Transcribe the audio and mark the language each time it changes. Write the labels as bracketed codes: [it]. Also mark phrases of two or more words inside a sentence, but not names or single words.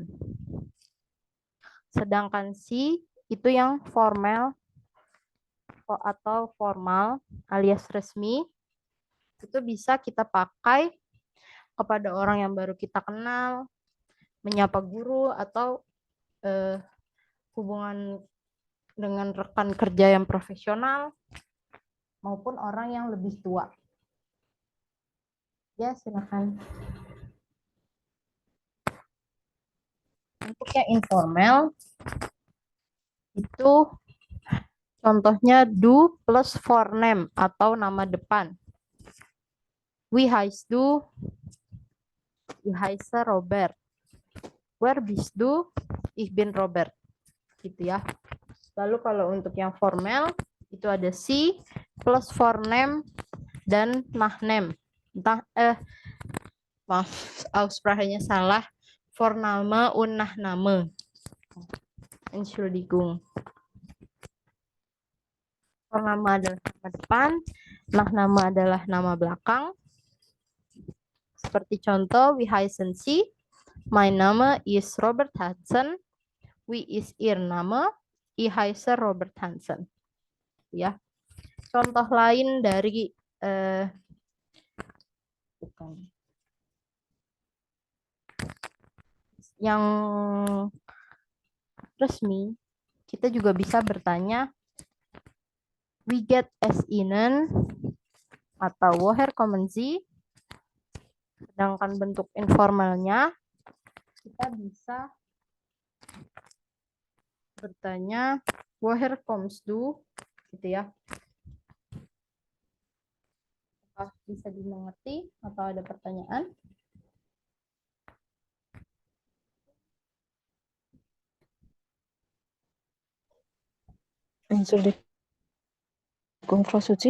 [id] Sedangkan si itu yang formal atau formal alias resmi, itu bisa kita pakai kepada orang yang baru kita kenal, menyapa guru, atau hubungan dengan rekan kerja yang profesional, maupun orang yang lebih tua. Ya, silakan. Untuk yang informal, itu Contohnya do [en] plus forename [id] atau nama depan. [de] Wie heißt du? Ich heiße Robert. Where bist du? Ich bin Robert. [id] Gitu ya. Lalu kalau untuk yang formal itu ada si [en] plus forename [id] dan Nachname. Maaf, Aussprachenya salah. [de] Vorname und Nachname. Entschuldigung. [id] Vorname adalah nama depan, Nachname adalah nama belakang. Seperti contoh, [de] wie heißen Sie? Mein Name ist Robert Hansen. Wie ist Ihr Name? Ich heiße Robert Hansen. [id] Ya. Contoh lain dari yang resmi, kita juga bisa bertanya [de] wie geht es Ihnen [id] atau [de] woher kommen Sie? [id] Sedangkan bentuk informalnya kita bisa bertanya [de] woher kommst du [id] gitu ya. Apakah bisa dimengerti atau ada pertanyaan? Assalamualaikum, Frau Suci.